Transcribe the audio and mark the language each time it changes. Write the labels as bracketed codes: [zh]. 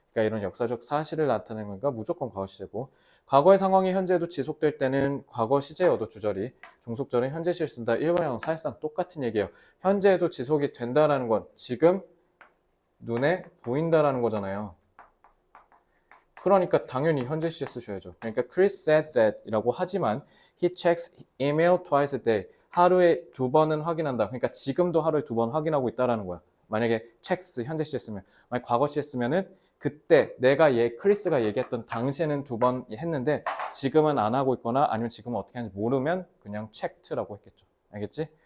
[ko] 그러니까 이런 역사적 사실을 나타내는 거니까 무조건 과거 시제고, 과거의 상황이 현재도 지속될 때는 과거 시제여도 주절이, 종속절은 현재 시를 쓴다. 일반형 사실상 똑같은 얘기예요. 현재에도 지속이 된다라는 건 지금 눈에 보인다라는 거잖아요. 그러니까 당연히 현재 시제 쓰셔야죠. 그러니까 [en] Chris said that [ko] 이라고 하지만 [en] he checks email twice a day. [ko] 하루에 2번은 확인한다. 그러니까 지금도 하루에 2번 확인하고 있다라는 거야. 만약에 checks 현재 시제 쓰면, 만약 과거 시제 쓰면은 그때 크리스가 얘기했던 당시에는 2번 했는데 지금은 안 하고 있거나 아니면 지금은 어떻게 하는지 모르면 그냥 checked라고 했겠죠. 알겠지?